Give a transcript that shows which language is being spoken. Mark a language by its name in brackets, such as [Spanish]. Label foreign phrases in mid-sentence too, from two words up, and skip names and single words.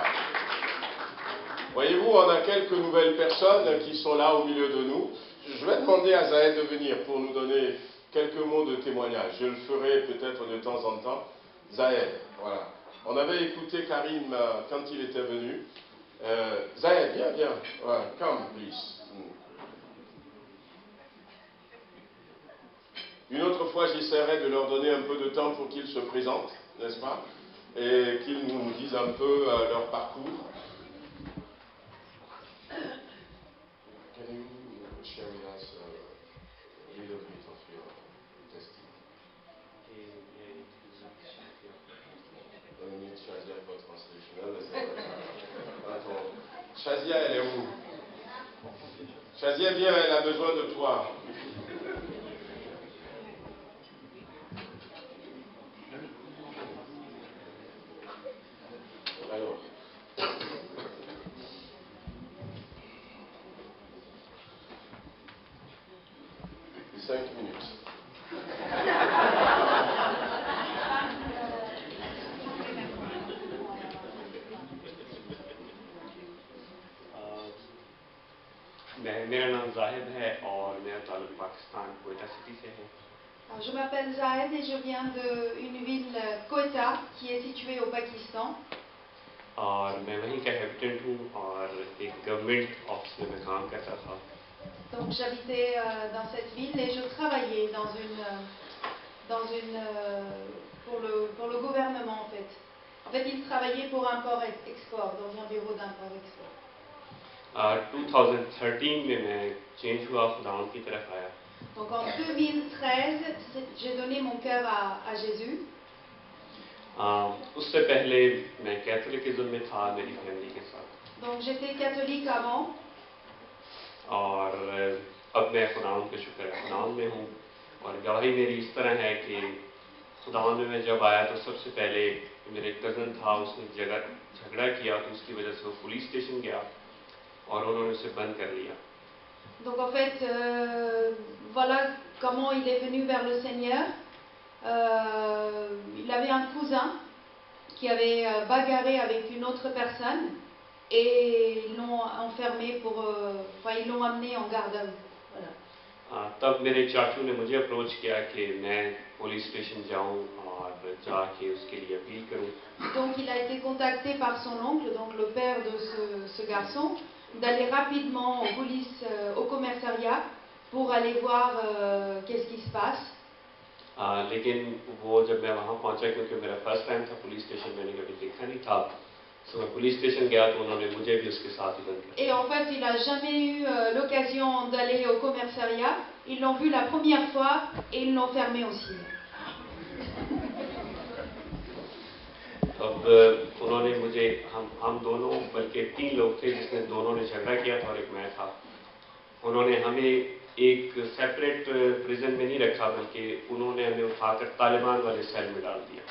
[French] Voyez-vous, on a quelques nouvelles personnes qui sont là au milieu de nous. Je vais demander à Zaël de venir pour nous donner quelques mots de témoignage. Je le ferai peut-être de temps en temps. Zaël, voilà. On avait écouté Karim quand il était venu. Zaël, viens. Ouais, [English] come, please. [French] Une autre fois, j'essaierai de leur donner un peu de temps pour qu'ils se présentent, n'est-ce pas? Et qu'ils nous disent un peu leur parcours. [English] Can you share with us a little bit of your testimony? On need Shazia for translation. [French] Attends. Shazia, elle est où? Shazia, viens, elle a besoin de toi. Alors. 5 minutes. [Hindi] मेरा नाम जाहिद है और मेरा ताल्लुक पाकिस्तान कोयटा सिटी से है। [French] Je m'appelle Zahed et je viens d'une ville, Quetta, qui est située au Pakistan. [Hindi] और मैं वहीं का हैबिटेंट हूँ और एक [English] government office [Hindi] में मैं काम करता था। [French] Donc j'habitais dans cette ville et je travaillais pour le gouvernement en fait. En fait, il travaillait pour import-export, dans un bureau d'import-export. [Hindi] 2013 में मैं चेंज हुआ, खुदावन की तरफ आया। [French] Donc en 2013, j'ai donné mon cœur à Jésus. [Hindi] उससे पहले मैं कैथोलिकिज्म में था मेरी फैमिली के साथ। [French] Donc j'étais catholique avant. [Hindi] और अब मैं खुदावन के शुक्र है खुदावन में हूँ और गवाही मेरी इस तरह है कि खुदावन में मैं जब आया तो सबसे पहले मेरे कज़न था, उसने झगड़ा किया तो उसकी वजह से वो [English] police station [Hindi] गया और उन्होंने उसे बंद कर लिया। [French] Donc en fait, voilà comment il est venu vers le Seigneur. Il avait un cousin qui avait bagarré avec une autre personne et ils l'ont enfermé ils l'ont amené en garde à vue. Voilà. [Hindi] तब मेरे चाचू ने मुझे अप्रोच किया कि मैं [English] police station [Hindi] जाऊं और जाके उसके लिए अपील करूं। [French] Donc il a été contacté par son oncle, donc le père de ce garçon, d'aller rapidement au commissariat pour aller voir qu'est-ce qui se passe. [Hindi] लेकिन वो जब मैं वहां पहुंचा, क्योंकि मेरा [English] first time [Hindi] था [English] police station, [Hindi] मैंने कभी देखा नहीं था, तो मैं [English] police station [Hindi] गया तो उन्होंने मुझे भी उसके साथ ही बंद कर दिया। [French] Et en fait, il n'a jamais eu l'occasion d'aller au commissariat. Ils l'ont vu la première fois et ils l'ont fermé aussi. [Hindi] अब उन्होंने मुझे हम दोनों, बल्कि 3 लोग थे जिसने दोनों ने झगड़ा किया था और एक मैं था, उन्होंने हमें एक [English] separate prison [Hindi] में नहीं रखा बल्कि उन्होंने हमें उठाकर तालिबान वाले सेल में डाल दिया।